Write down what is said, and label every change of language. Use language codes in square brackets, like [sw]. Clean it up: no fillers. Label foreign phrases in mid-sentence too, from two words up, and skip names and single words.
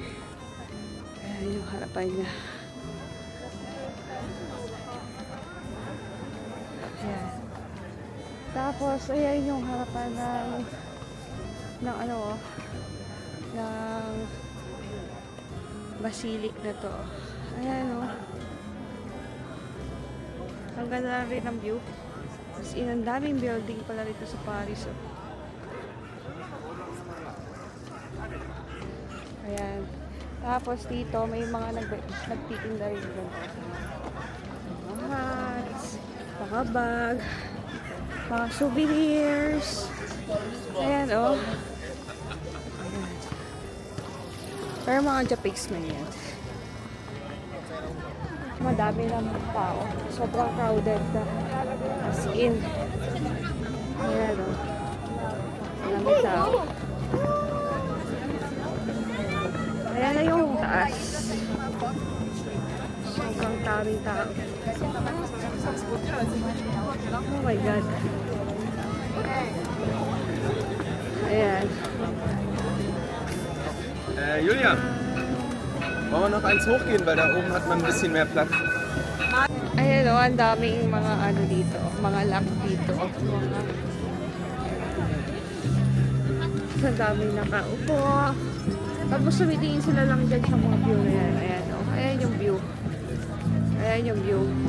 [tl] Ayan yung harapan niya. Ayan. Tapos, ayan yung harapan ng ano, oh, ng basilic na to. Ayan, oh. Ang ganda rin ng view. As in, ang daming building pala rito sa Paris, oh. Ayan. Tapos dito, may mga nagtitinda rin dito. Mga hats, mga bag, mga souvenirs. Ayan, oh. Ayan. Pero mga Japix man yan. Madami naman tao. Sobrang crowded na. As in. Ayan, oh. Madami tao. Ayan na yung taas. Sobrang daming tao. [en] Oh my God. [tl] Ayan. [de] Julia, wollen wir noch eins hochgehen, weil da oben hat man ein bisschen mehr Platz. [tl] Ayan o, ang daming mga ano dito, mga lock dito. Ang daming nakaupo. Tapos sumitingin sila lang dyan sa mga view na yan. Ayan o, ayan yung view. Ayan yung view.